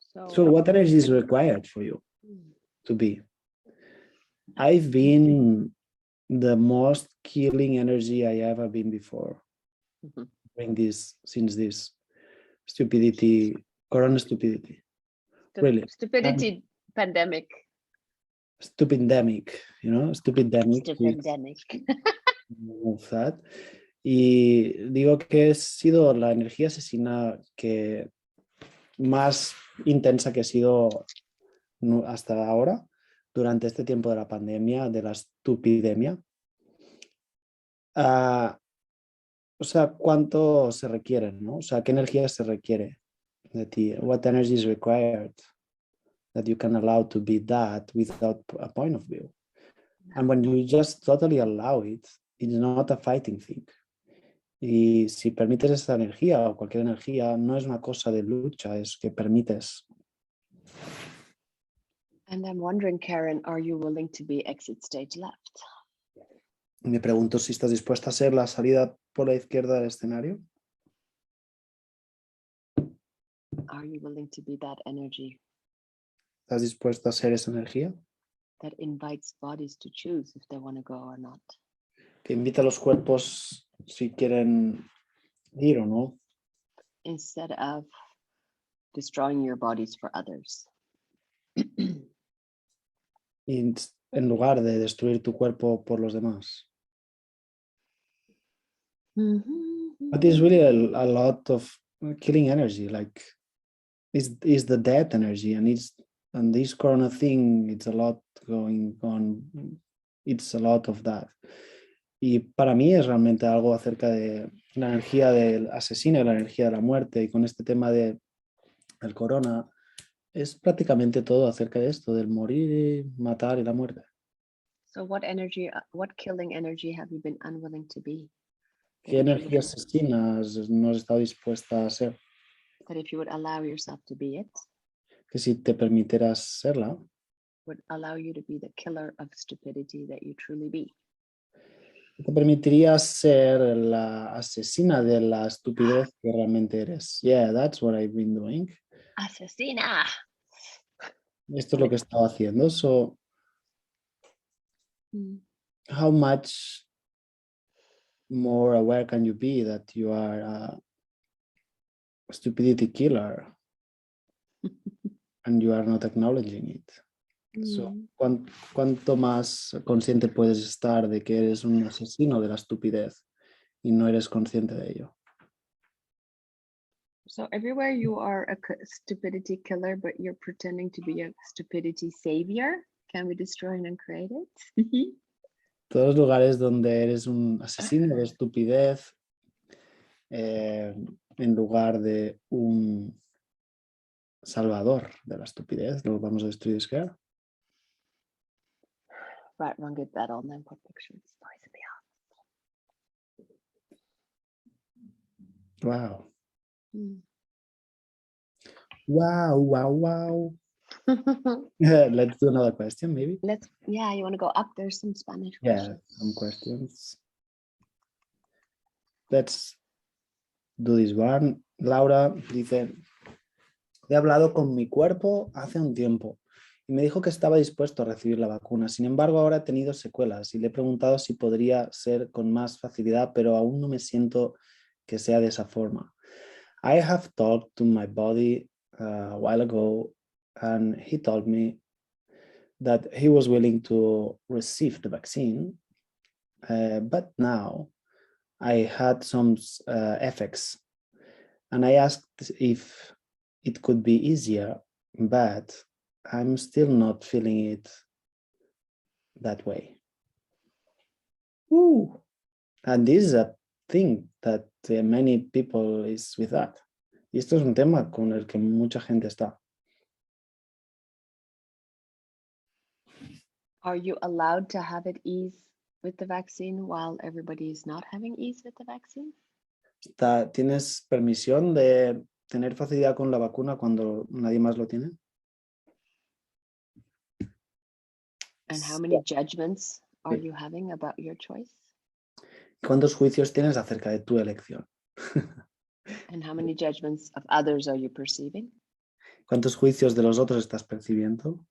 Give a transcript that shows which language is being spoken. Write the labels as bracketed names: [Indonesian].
[English] So what energy is required for you to be? I've been the most killing energy I ever been before. Since this stupidity, corona stupidity. Really. Stupidity pandemic. Stupidemic, you know, stupidemic. Stupidemic. Of that. [Spanish] Y digo que he sido la energía asesina que más intensa que he sido hasta ahora, durante este tiempo de la pandemia, de la estupidemia. O sea, ¿cuánto se requiere, no? O sea, ¿qué energía se requiere de ti? [English] What energy is required that you can allow to be that without a point of view? And when you just totally allow it, it's not a fighting thing. [Spanish] Y si permites esa energía o cualquier energía, no es una cosa de lucha, es que permites. [English] And I'm wondering, Karen, are you willing to be exit stage left? [Spanish] Me pregunto si estás dispuesta a ser la salida por la izquierda del escenario. [English] Are you willing to be that energy? [Spanish] ¿Estás dispuesta a ser esa energía? [English] That invites bodies to choose if they want to go or not. [Spanish] Que invita a los cuerpos si quieren ir o no. [English] Instead of destroying your bodies for others. [Spanish] Y en lugar de destruir tu cuerpo por los demás. [English] But it's really a lot of killing energy, like is the death energy, and this corona thing, it's a lot going on, it's a lot of that. [Spanish] Y para mí es realmente algo acerca de la energía del asesino y la energía de la muerte, y con este tema del corona es prácticamente todo acerca de esto, del morir, matar y la muerte. [English] So what killing energy have you been unwilling to be? [Spanish] ¿Qué energía asesina no has estado dispuesta a ser? [English] That if you would allow yourself to be it, [Spanish] que si te permitieras serla, [English] would allow you to be the killer of stupidity that you truly be. [Spanish] te permitiría ser la asesina de la estupidez que realmente eres. [English] Yeah, that's what I've been doing. [Spanish] Asesina. Esto es lo que he estado haciendo. So, [English] how much more aware can you be that you are a stupidity killer and you are not acknowledging it? [Spanish] So, ¿cuánto más consciente puedes estar de que eres un asesino de la estupidez y no eres consciente de ello? [English] So everywhere you are a stupidity killer, but you're pretending to be a stupidity savior, can we destroy and uncreate it? [Spanish] Todos los lugares donde eres un asesino de estupidez en lugar de un salvador de la estupidez, lo vamos a destruir. [English] Right, wrong, good, bad, all nine part pictures. Wow. Mm. Wow. Let's do another question, maybe. Yeah, you want to go up? There's some Spanish Yeah, questions. some questions. Let's do this one. [Spanish] Laura dice, he hablado con mi cuerpo hace un tiempo y me dijo que estaba dispuesto a recibir la vacuna. Sin embargo, ahora he tenido secuelas y le he preguntado si podría ser con más facilidad, pero aún no me siento que sea de esa forma. [English] I have talked to my body a while ago and he told me that he was willing to receive the vaccine, but now I had some effects and I asked if it could be easier, but I'm still not feeling it that way. Ooh. And this is a thing that many people is with that. [Spanish] Y esto es un tema con el que mucha gente está. [English] Are you allowed to have it ease with the vaccine while everybody is not having ease with the vaccine? [Spanish] ¿Tienes permisión de tener facilidad con la vacuna cuando nadie más lo tiene? [English] And how many judgments are you having about your choice? [Spanish] ¿Cuántos juicios tienes acerca de tu elección? [English] And how many judgments of others are you perceiving? [Spanish] ¿Cuántos juicios de los otros estás percibiendo?